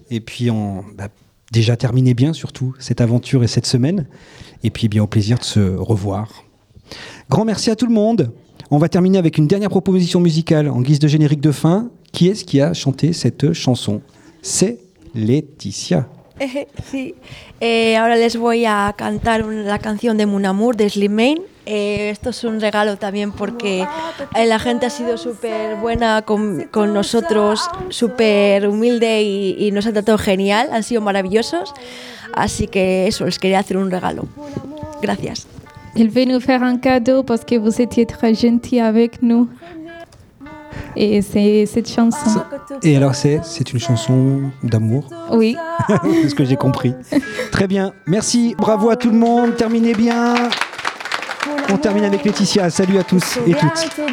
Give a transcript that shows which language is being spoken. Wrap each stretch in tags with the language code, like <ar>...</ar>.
<fr>Et puis déjà terminé bien surtout cette aventure et cette semaine. Et puis bien au plaisir de se revoir. Grand merci à tout le monde. On va terminer avec une dernière proposition musicale en guise de générique de fin. Qui est-ce qui a chanté cette chanson? C'est Laetitia.</fr> <es>Sí, ahora les voy a cantar la canción de Mon Amour de Slimane. Esto es un regalo también porque la gente ha sido súper buena con nosotros, súper humilde y nos ha tratado genial, han sido maravillosos. Así que eso, les quería hacer un regalo. Gracias. Él va a nos hacer un</es> <fr>cadeau porque vous étiez très gentil avec nous. Et c'est cette chanson. Et alors c'est une chanson d'amour. Oui. C'est ce que j'ai compris. Très bien, merci, bravo à tout le monde. Terminez bien. On termine avec Laetitia, salut à tous et toutes.</fr>